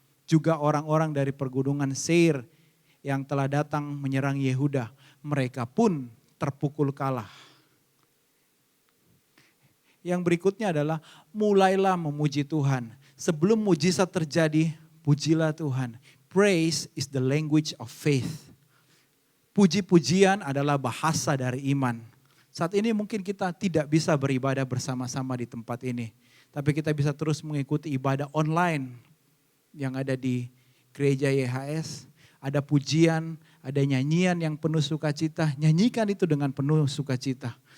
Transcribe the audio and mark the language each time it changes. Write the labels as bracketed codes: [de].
[id] Juga orang-orang dari pergunungan Seir yang telah datang menyerang Yehuda. Mereka pun terpukul kalah. Yang berikutnya adalah mulailah memuji Tuhan. Sebelum mujizat terjadi, pujilah Tuhan. [en] Praise is the language of faith. [id] Puji-pujian adalah bahasa dari iman. Saat ini mungkin kita tidak bisa beribadah bersama-sama di tempat ini. Tapi kita bisa terus mengikuti ibadah online yang ada di gereja YHS, ada pujian, ada nyanyian yang penuh sukacita, nyanyikan itu dengan penuh sukacita.